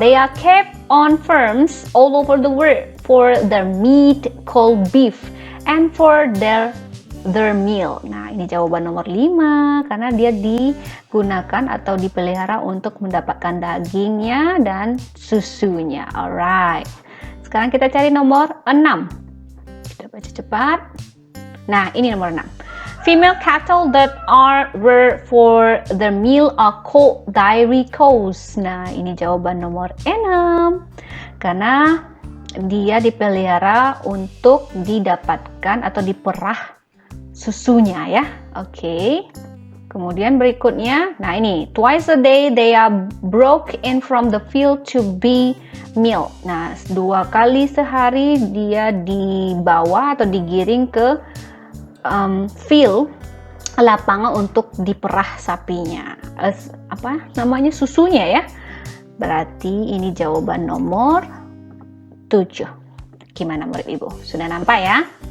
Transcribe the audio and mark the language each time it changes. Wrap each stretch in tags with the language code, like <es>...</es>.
<en>They are kept on farms all over the world for their meat called beef and for their meal.</en> <id>Nah, ini jawaban nomor 5 karena dia digunakan atau dipelihara untuk mendapatkan dagingnya dan susunya. Alright. Sekarang kita cari nomor 6. Kita baca cepat. Nah, ini nomor 6.</id> <en>Female cattle that are reared for their meal are called dairy cows.</en> <id>Nah, ini jawaban nomor 6. Karena dia dipelihara untuk didapatkan atau diperah susunya ya. Oke. Kemudian berikutnya, nah ini,</id> <en>twice a day they are brought in from the field to be milk.</en> <id>Nah, 2 kali sehari dia dibawa atau digiring ke field, lapangan untuk diperah sapinya. Apa namanya, susunya ya. Berarti ini jawaban nomor 7. Gimana murid ibu? Sudah nampak ya?</id>